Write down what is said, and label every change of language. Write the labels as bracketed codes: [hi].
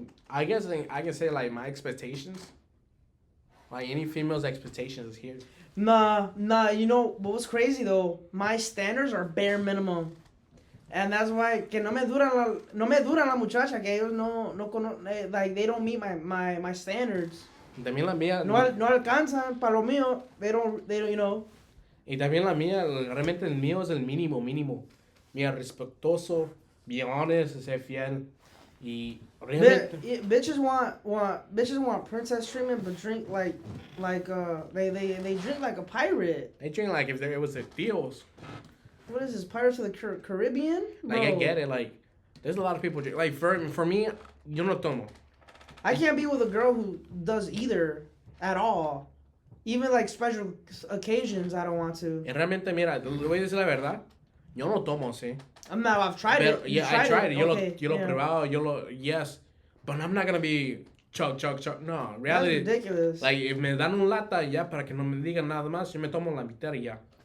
[en] I guess I can say like my expectations. Like any female's expectations here. Nah. You know what's crazy though? My standards are bare minimum, and that's why [es] que no me dura la muchacha, que ellos [en] like they don't meet my standards. [es] También la mía. No alcanzan para lo mío. [en] They don't you know. [es] Y también la mía, realmente el mío es el mínimo. Mira, respetuoso, [en] be honest, [es] ser fiel. Y realmente... [en] Bitches want princess treatment, but drink like they drink like a pirate. They drink like if it was a Theos. What is this, Pirates of the Caribbean? Like, I get it, like, there's a lot of people drink. Like, for me, [es] yo no tomo. [en] I can't be with a girl who does either at all. Even like special occasions, I don't want to. [es] Y realmente, mira, le voy a decir la verdad. Yo no tomo, sí. [en] I've tried it. Yeah, I tried it. Yo okay, [es] lo probado, [en] yes. But I'm not gonna be chug. No, reality. That's ridiculous. [es] Like, if me dan un lata, ya, para que no me digan nada más, yo me tomo la mitad y ya.